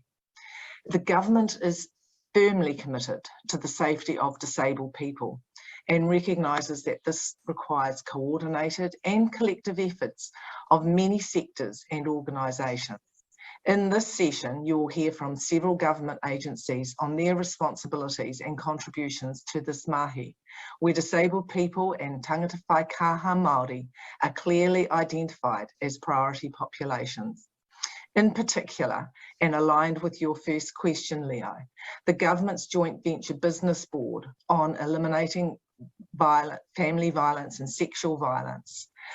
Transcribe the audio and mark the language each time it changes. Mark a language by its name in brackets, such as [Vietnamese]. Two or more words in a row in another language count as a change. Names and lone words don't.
[English] The government is firmly committed to the safety of disabled people and recognises that this requires coordinated and collective efforts of many sectors and organisations. In this session, you will hear from several government agencies on their responsibilities and contributions to this mahi, where disabled people and [Māori] tangata whai kaha Māori [English] are clearly identified as priority populations. In particular, and aligned with your first question, Leo, the government's joint venture business board on eliminating family violence and sexual violence.